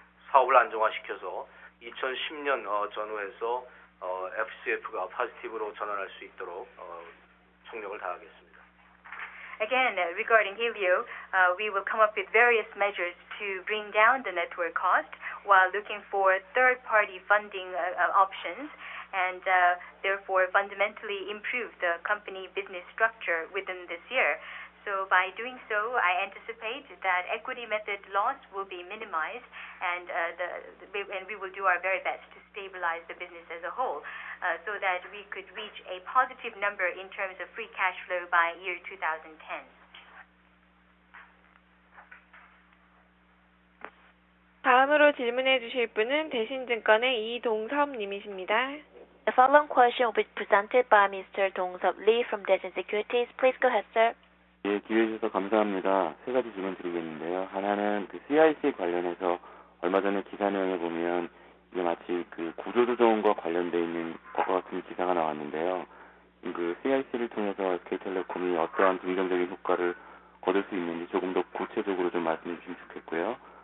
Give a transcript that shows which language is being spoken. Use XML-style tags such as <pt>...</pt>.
<ko>사업을 안정화시켜서 2010년 전후에서 FCF가 포지티브로 전환할 수 있도록 총력을 다하겠습니다.</ko> <en>Again, regarding Helio, we will come up with various measures to bring down the network cost while looking for third-party funding options and therefore fundamentally improve the company business structure within this year. So by doing so, I anticipate that equity method loss will be minimized and we will do our very best to stabilize the business as a whole so that we could reach a positive number in terms of free cash flow by year 2010.</en> <ko>다음으로 질문해 주실 분은 대신증권의 이동섭 님이십니다.</ko> <en>The following question will be presented by Mr. Dong-seop Lee from Daishin Securities. Please go ahead, sir.</en> <ko>예, 기회 주셔서 감사합니다. 세 가지 질문 드리겠는데요. 하나는 그 CIC 관련해서 얼마 전에 기사 내용에 보면 이게 마치 그 구조조정과 관련돼 있는 것과 같은 기사가 나왔는데요. 그 CIC를 통해서 SK텔레콤이 어떠한 긍정적인 효과를 거둘 수 있는지 조금 더 구체적으로 좀 말씀해 주시면 좋겠고요.</ko>